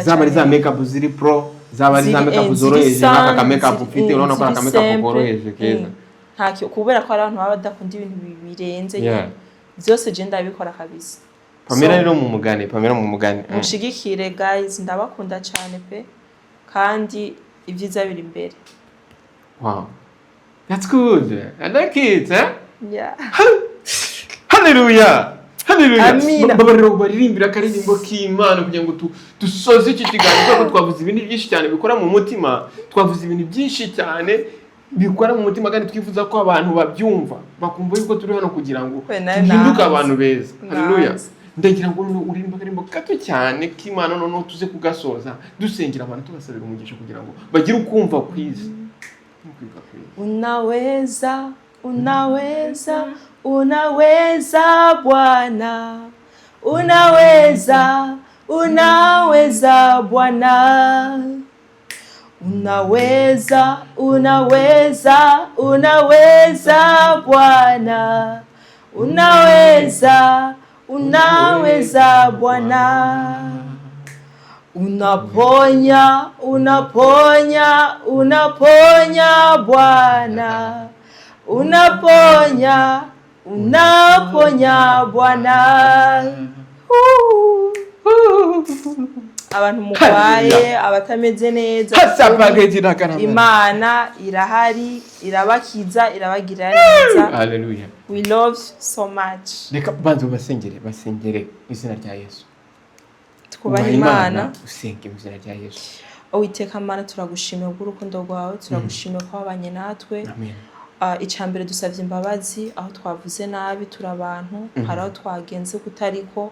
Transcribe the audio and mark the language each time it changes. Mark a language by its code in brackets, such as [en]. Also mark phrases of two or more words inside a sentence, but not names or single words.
[rw] Zaba ari za makeup ziri pro, zaba ari za makeup zoroheje, naka makeup ufite urabona ko aka makeup koroheje keza. Kubera ko abantu baba badakunda ibintu birenze, byose je ndabikora kabisa. Pamela rero mu mugani mushigikire guys, ndabakunda cyane pe, kandi ibyiza biri imbere. [en] Wow, that's good, I like it. Hallelujah. [rw] Babariro baririmbira akaririmbo k'Imana kugira ngo dusoze iki kiganiro, kuko twavuze ibintu byinshi cyane bikora mu mutima, twavuze ibintu byinshi cyane bikora mu mutima, kandi twifuza ko abantu babyumva bakumva yuko turi hano kugira ngo duhinduke abantu beza. Haleluya. Ndagira ngo uririmba akarimbo gato cyane k'Imana, noneho tuze kugasoza dusengera abantu, tubasabira umugisha kugira ngo bagire ukumva kwiza. [sw] Unaweza Bwana, unaweza Bwana, unaweza Bwana, unaweza Bwana, unaponya Bwana, unaponya Bwana. [rw] Abantu mukwaye, abatameze neza, Imana irahari, irabakiza, irabagirira neza. [en] Hallelujah. We love you so much. [rw] Reka banze basengere izina rya Yesu. Twubaha Imana, usenge izina rya Yesu. Uwiteka Mana, turagushimira urukundo rwawe, turagushimira ko wabanye natwe. Amen. Icambere dusavye imbabazi aho twavuze nabi, turi abantu, hari aho twagenze kutariko.